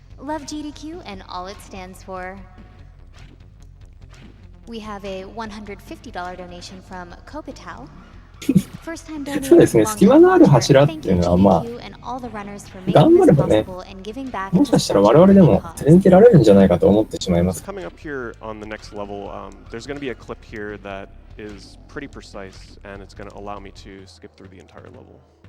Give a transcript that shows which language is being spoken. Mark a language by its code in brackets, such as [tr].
[en] Love GDQ and all it stands for. We have a $150 donation from Kopital. [ja] そうですね、隙間のある柱っていうのは、まあ、頑張ればね、もしかしたら我々でも続けられるんじゃないかと思ってしまいます。 [en] Coming up here on the next level, there's going to be a clip here that is pretty precise, and it's going to allow me to skip through the entire level.